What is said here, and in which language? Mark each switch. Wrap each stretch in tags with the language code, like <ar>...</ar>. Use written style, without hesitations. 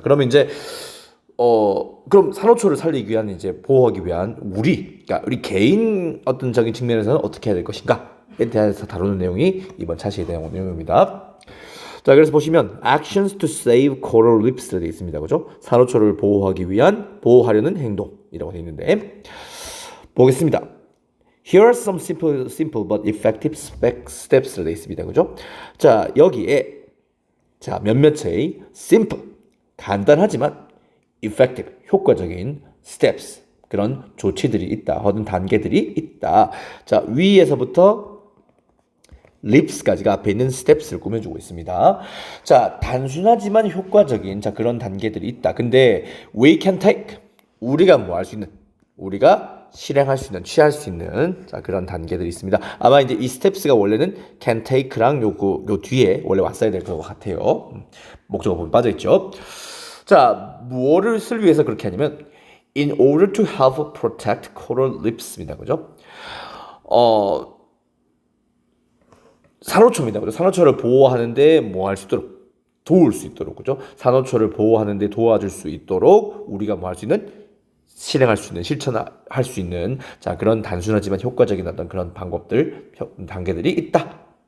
<ko>그러면 이제 그럼 산호초를 살리기 위한 이제 보호하기 위한 그러니까 우리 개인 어떤적인 측면에서는 어떻게 해야 될 것인가에 대해서 다루는 내용이 이번 차시에 대한 내용입니다. 자, 그래서 보시면</ko> <en>actions to save coral reefs</en> <ko>로 되어 있습니다. 그죠? 산호초를 보호하려는 행동이라고 되어 있는데 보겠습니다.</ko> <en>Here are some simple but effective steps로</en> <ko>되어 있습니다. 그죠? 자, 여기에 자, 몇몇의 simple 간단하지만 effective 효과적인 steps 그런 조치들이 있다. 혹은 단계들이 있다. 자, 위에서부터 lips까지가 앞에 있는 steps를 꾸며주고 있습니다. 자, 단순하지만 효과적인 그런 단계들이 있다. 근데</ko> <en>we can take</en> <ko>우리가 뭐 할 수 있는 우리가 실행할 수 있는 취할 수 있는 그런 단계들이 있습니다. 아마 이제 이 스텝스가 원래는</ko> <en>can take</en> <ko>랑 요 뒤에 원래 왔어야 될 것 같아요. 목적어 부분 빠져 있죠. 자, 무엇을 위해서 그렇게 하냐면</ko> <en>in order to help protect coral reefs입니다.</en> <ko>그죠? 산호초입니다. 그죠? 산호초를 보호하는데 뭐 할 수 있도록 도울 수 있도록 그죠? 산호초를 보호하는데 도와줄 수 있도록 우리가 뭐 할 수 있는 실행할 수 있는 실천할 수 있는 그런 단순하지만 효과적인 어떤 그런 방법들 단계들이 있다.</ko>